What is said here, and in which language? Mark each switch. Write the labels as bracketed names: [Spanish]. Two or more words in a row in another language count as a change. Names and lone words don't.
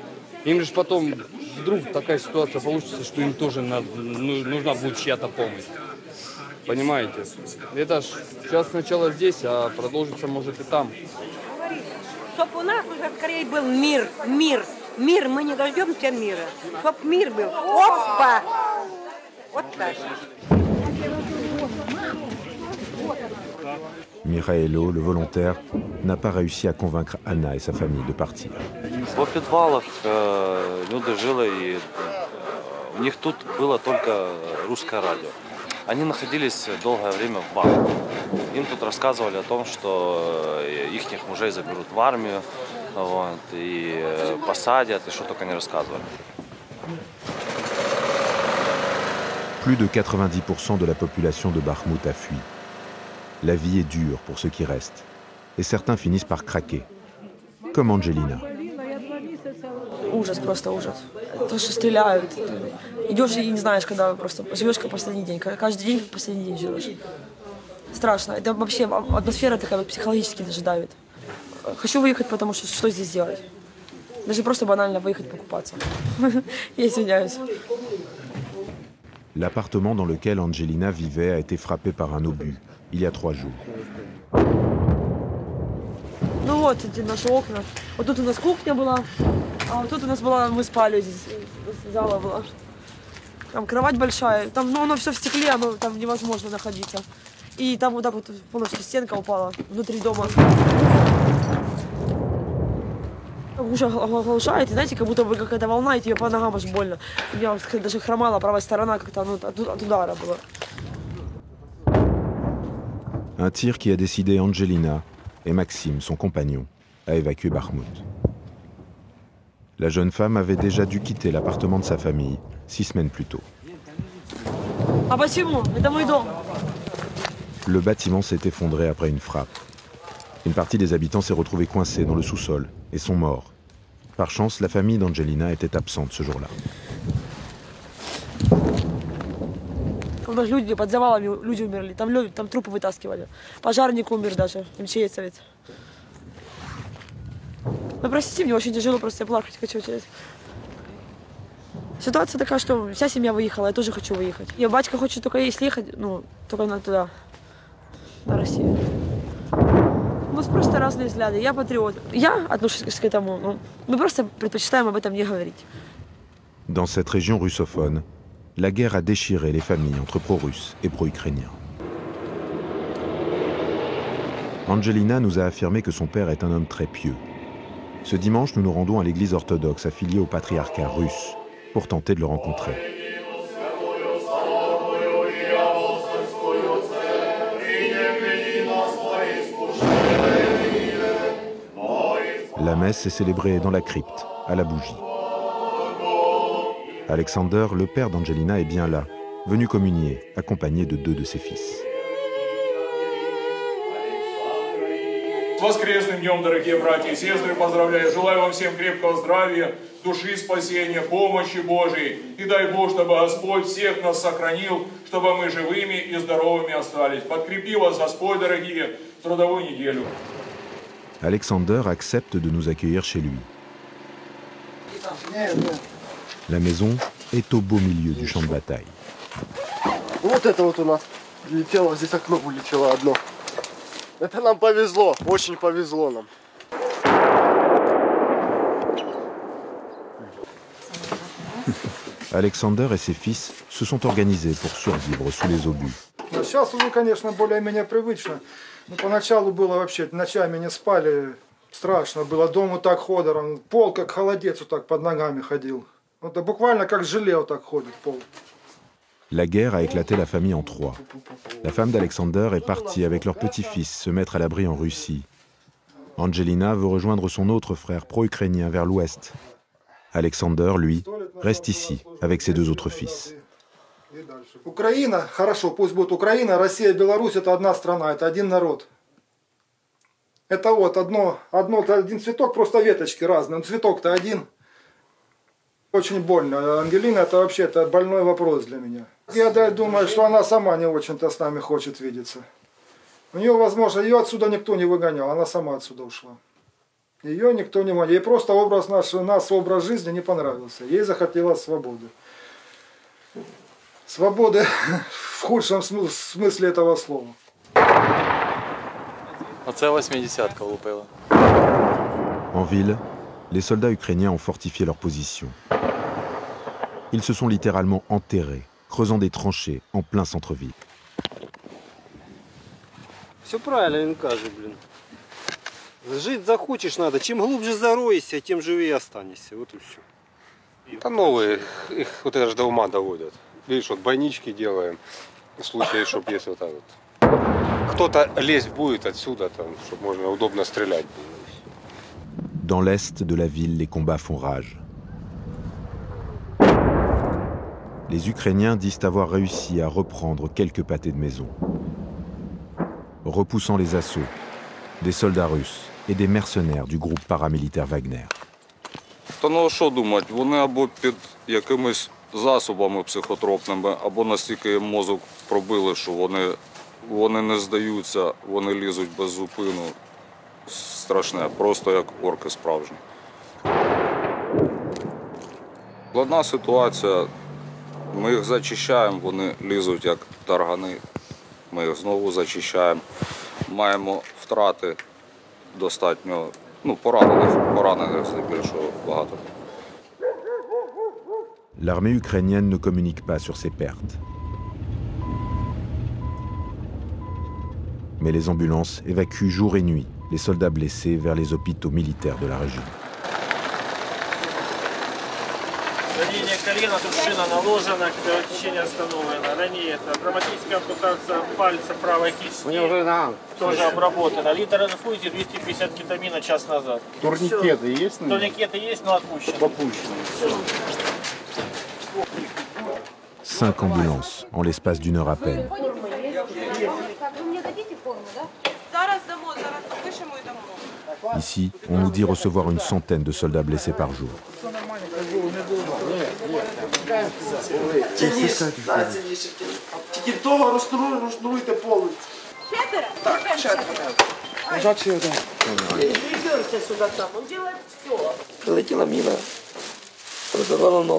[Russian] Им же потом вдруг такая ситуация получится, что им тоже нужна будет чья-то помощь. Понимаете? Это ж сейчас сначала здесь, а продолжится может и там. Чтоб у нас уже скорее был мир. Мир, мы не дождемся мира. Чтоб мир был. Опа! Вот так. [French] Mikhailo, le volontaire, n'a pas réussi à convaincre Anna et sa famille de partir. [Russian] В подвалах люди жили, и у них тут было только русское радио. Они находились долгое время в вахте. Им тут рассказывали о том, что их мужей заберут в армию, вот, и посадят, и что только не рассказывали. [French] Plus de 90% de la population de Bakhmout a fui. La vie est dure pour ceux qui restent, et certains finissent par craquer, comme Angelina. [Russian] Ужас, просто ужас. То, что стреляют. Идешь и не знаешь, когда просто живешь как последний день. Каждый день как последний день живешь. Страшно. Это вообще атмосфера такая вот психологически даже давит. Хочу выехать, потому что здесь делать? Даже просто banально выехать покупаться. Я извиняюсь. [French] L'appartement dans lequel Angelina vivait a été frappé par un obus, il y a 3 jours. [Russian] Ну вот эти наши окна. Вот тут у нас кухня была, а вот тут у нас была, мы спали здесь, зала была. Там кровать большая, там, ну, оно все в стекле, оно там невозможно находиться. И там вот так вот полностью стенка упала внутри дома. Уже оглушает, знаете, как будто бы какая-то волна, и тебе по ногам аж больно. У меня даже хромала правая сторона, как-то ну, от удара была. [French] Un tir qui a décidé Angelina et Maxime, son compagnon, à évacuer Bakhmout. La jeune femme avait déjà dû quitter l'appartement de sa famille 6 semaines plus tôt. [Russian] А почему? Это мой дом. [French] Le bâtiment s'est effondré après une frappe. Une partie des habitants s'est retrouvée coincée dans le sous-sol et sont morts. Par chance, la famille d'Angelina était absente ce jour-là. [Russian] У нас люди под завалами, люди умерли, там трупы вытаскивали. Пожарник умер даже, МЧСовец. Ну, простите, мне очень тяжело, просто я плакать хочу. Ситуация такая, что вся семья выехала, я тоже хочу выехать. И батька хочет только если ехать, ну, только туда, на Россию. У нас просто разные взгляды. Я патриот. Я отношусь к этому, ну, мы просто предпочитаем об этом не говорить. [French] Dans cette région russophone, la guerre a déchiré les familles entre pro-russes et pro-ukrainiens. Angelina nous a affirmé que son père est un homme très pieux. Ce dimanche, nous nous rendons à l'église orthodoxe affiliée au patriarcat russe pour tenter de le rencontrer. La messe est célébrée dans la crypte, à la bougie. Alexander, le père d'Angelina, est bien là, venu communier, accompagné de 2 de ses fils. [Russian] С воскресным днем, дорогие братья и сестры, поздравляю. Желаю вам всем крепкого здравия, души спасения, помощи Божией. И дай Бог, чтобы Господь всех нас сохранил, чтобы мы живыми и здоровыми остались. Подкрепи вас, Господь, дорогие, в трудовую неделю. [French] Alexander accepte de nous accueillir chez lui. La maison est au beau milieu du champ de bataille. [Russian] Вот это вот у нас прилетело, здесь окно вылетело одно. Это нам повезло, очень повезло нам. [French] Alexander et ses fils se sont organisés pour survivre sous les obus. [Russian] Сейчас уже, конечно, более-менее привычно. Но поначалу было вообще, ночами не спали, страшно было. Дом вот так ходором, пол как холодец вот так под ногами ходил. Это буквально как желе вот так ходит пол. [French] La guerre a éclaté la famille en 3. La femme d'Alexander est partie avec leur petit-fils se mettre à l'abri en Russie. Angelina veut rejoindre son autre frère pro-ukrainien vers l'ouest. Alexander, lui, reste ici avec ses 2 autres fils. [Russian] Украина, хорошо, пусть будет Украина, Россия, Беларусь, это одна страна, это один народ. Это вот один цветок, просто веточки разные, но цветок-то один. Очень больно. Ангелина, это вообще-то больной вопрос для меня. Я думаю, что она сама не очень-то с нами хочет видеться. У нее, возможно, ее отсюда никто не выгонял, она сама отсюда ушла. Ее никто не выгонял. Ей просто образ образ жизни не понравился. Ей захотелось свободы. Свободы в худшем смысле этого слова. [Ukrainian] Оце 80-ка влупила. [French] En ville, les soldats ukrainiens ont fortifié leur position. Ils se sont littéralement enterrés, creusant des tranchées en plein centre-ville. [Ukrainian] Все правильно він каже, блін. [Russian] Жить захочешь надо. Чем глубже зароешься, тем живее останешься. Вот и все. Да новые, их вот это же до ума доводят. Видишь, вот бойнички делаем, в случае, чтобы если вот так вот. Кто-то лезть будет отсюда, там, чтобы можно удобно стрелять было. [French] Dans l'est de la ville, les combats font rage. Les Ukrainiens disent avoir réussi à reprendre quelques pâtés de maison. Repoussant les assauts, des soldats russes et des mercenaires du groupe paramilitaire Wagner. [Ukrainian] Та ну що думати, вони або під якимись засобами психотропними, або настільки їм мозок пробили, що вони вони не здаються, вони лізуть без зупину. Страшне, просто як орки справжні. Складна ситуація. Ми їх зачищаємо, вони лізуть як таргани. Ми їх знову зачищаємо. Маємо втрати достатньо, поранених здебільшого багато. [French] L'armée ukrainienne ne communique pas sur ses pertes. Mais les ambulances évacuent jour et nuit les soldats blessés vers les hôpitaux militaires de la région. [Russian] Ранение колена, тут шина наложена, кровотечение остановлено. Ранее это травматическая ампутация пальца правой кисти. Тоже обработана. Литр инфузии 250 кетамина час назад. Турникеты есть? Турникеты есть, но отпущены. [French] Cinq ambulances en l'espace d'une heure à peine. Ici, on nous dit recevoir une centaine de soldats blessés par jour. [Ukrainian] Прилетіла міна, розірвала ногу.